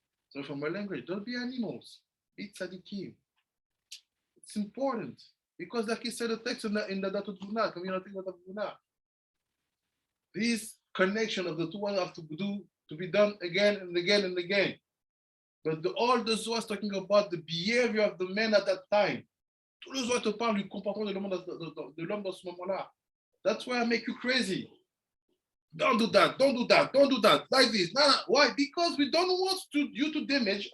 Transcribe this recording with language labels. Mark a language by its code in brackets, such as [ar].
[en] So from my language, don't be animals. Be tzaddikim. It's important. Because like he said the text in the Datot Guna, community of Guna. This connection of the two have to be done again and again and again. But all the Zohar is talking about the behavior of the men at that time. [fr] Tout le Zohar te parle du comportement de l'homme dans ce moment-là. [en] That's why I make you crazy. Don't do that, don't do that, don't do that, like this. No. Why? Because we don't want you to damage.